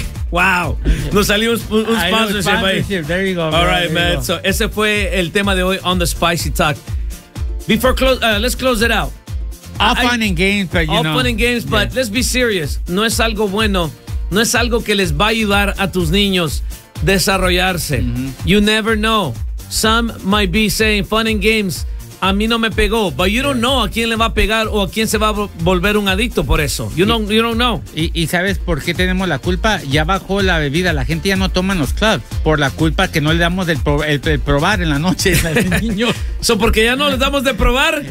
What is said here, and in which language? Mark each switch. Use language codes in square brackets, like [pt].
[es] Wow, nos salió un sponsorship ahí. [en] There you go, bro. All right, man. Go. [es] So ese fue el tema de hoy [en] on the Spicy Talk. Before close, let's close it out. All fun and games, but you all know. All fun and games, but yeah. Let's be serious. [es] No es algo bueno. No es algo que les va a ayudar a tus niños desarrollarse. Mm-hmm. [en] You never know. Some might be saying fun and games. [es] A mí no me pegó, [en] but you don't know [es] a quién le va a pegar o a quién se va a volver un adicto por eso. [en] You don't know. [es] ¿Y sabes por qué tenemos la culpa? Ya bajó la bebida, la gente ya no toma en los clubs por la culpa que no le damos el probar en la noche. ¿So porque ya no le damos de probar?